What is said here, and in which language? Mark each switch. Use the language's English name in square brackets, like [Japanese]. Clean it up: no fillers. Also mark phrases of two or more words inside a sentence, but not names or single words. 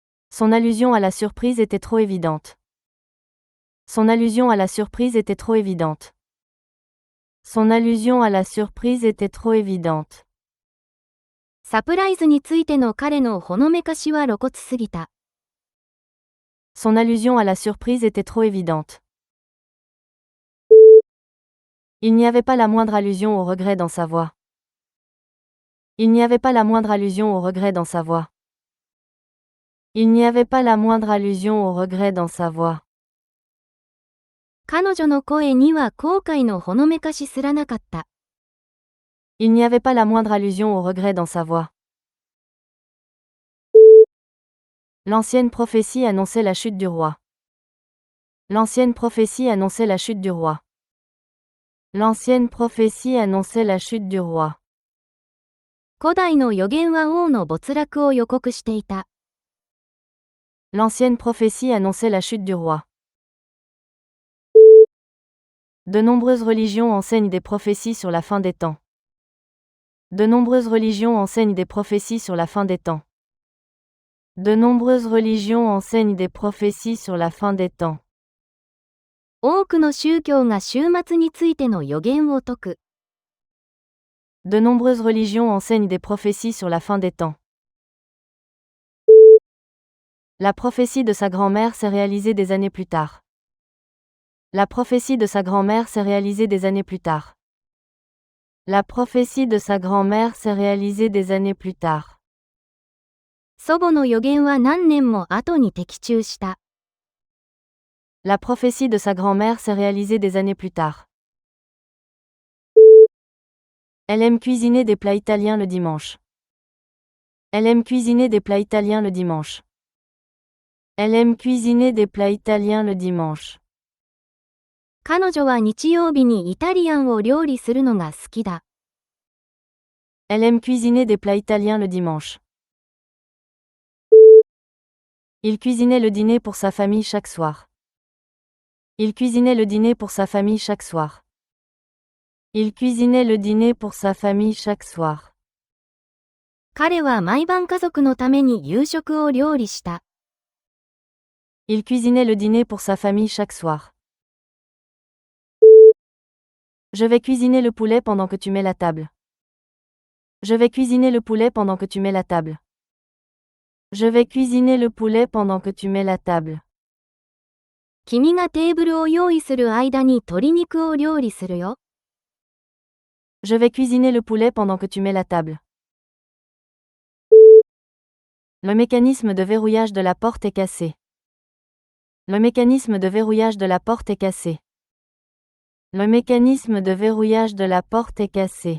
[French] Son allusion à la surprise était trop évidente. Son allusion à la surprise était trop évidente. Son allusion à la surprise était trop évidente. [Japanese] サプライズについての彼のほのめかしは露骨すぎた。 [French] Son allusion à la surprise était trop évidente. Il n'y avait pas la moindre allusion au regret dans sa voix. Il n'y avait pas la moindre allusion au regret dans sa voix. Il n'y avait pas la moindre allusion au regret dans sa voix. [Japanese] 彼女の声には後悔のほのめかしすらなかった。 [French] Il n'y avait pas la moindre allusion au regret dans sa voix. L'ancienne prophétie annonçait la chute du roi. L'ancienne prophétie annonçait la chute du roi. L'ancienne prophétie annonçait la chute du roi. [Japanese] 古代の預言は王の没落を予告していた。 [French] L'ancienne prophétie annonçait la chute du roi. De nombreuses religions enseignent des prophéties sur la fin des temps. De nombreuses religions enseignent des prophéties sur la fin des temps. De nombreuses religions enseignent des prophéties sur la fin des temps. [Japanese] 多くの宗教が終末についての予言を説く。 [French] De nombreuses religions enseignent des prophéties sur la fin des temps. La prophétie de sa grand-mère s'est réalisée des années plus tard. La prophétie de sa grand-mère s'est réalisée des années plus tard. La prophétie de sa grand-mère s'est réalisée des années plus tard. [Japanese] 祖母の予言は何年も後に的中した。 [French] La prophétie de sa grand-mère s'est réalisée des années plus tard. Elle aime cuisiner des plats italiens le dimanche. Elle aime cuisiner des plats italiens le dimanche. Elle aime cuisiner des plats italiens le dimanche. [Japanese] 彼女は日曜日にイタリアンを料理するのが好きだ。 [French] Elle aime cuisiner des plats italiens le dimanche. Il cuisinait le dîner pour sa famille chaque soir. Il cuisinait le dîner pour sa famille chaque soir. Il cuisinait le dîner pour sa famille chaque soir. [Japanese] 彼は毎晩家族のために夕食を料理した。 [French] Il cuisinait le dîner pour sa famille chaque soir. Je vais cuisiner le poulet pendant que tu mets la table. Je vais cuisiner le poulet pendant que tu mets la table. Je vais cuisiner le poulet pendant que tu mets la table. [Japanese] 君がテーブルを用意する間に鶏肉を料理するよ。 [French] Je vais cuisiner le poulet pendant que tu mets la table. Le mécanisme de verrouillage de la porte est cassé. Le mécanisme de verrouillage de la porte est cassé. Le mécanisme de verrouillage de la porte est cassé.